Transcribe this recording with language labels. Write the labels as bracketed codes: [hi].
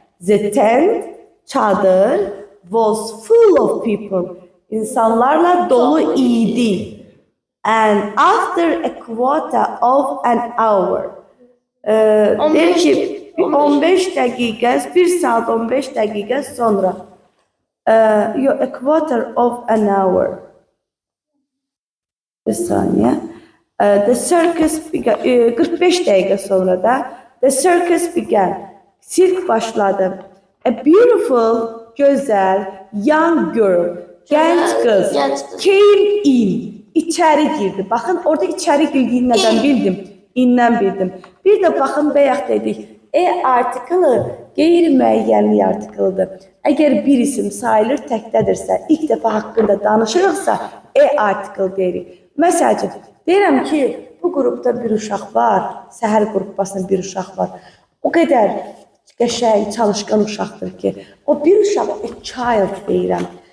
[en] The tent çadır was full of people. [az] İnsanlarla dolu idi. [en] And after a quarter of an hour. [az] Der ki 15 dəqiqə, 1 saat 15 dəqiqə sonra. [en] A quarter of an hour. [tr] Bir saniye. [en] The circus began. [az] 45 dəqiqə sonra da [en] the circus began. [tr] Sirk başladı. [en] A beautiful, [tr] güzel, [en] young girl, [tr] genç kız [en] came in. [tr] İçeri girdi. Bakın orada içeri girdiğini neden bildim? İndən bildim. Bir de bakın bayaq dedik. [az] Artiklı qeyri-müəyyənlik artiklıdır. Əgər bir isim sayılır təkdədirsə, ilk dəfə haqqında danışırıqsa, artikl deyirik. Məsəl üçün, deyirəm ki, bu qrupda bir uşaq var, səhər qrupbasında bir uşaq var. O qədər qəşəng, çalışqan uşaqdır ki, o bir uşaq, [en] a child [az] deyirəm.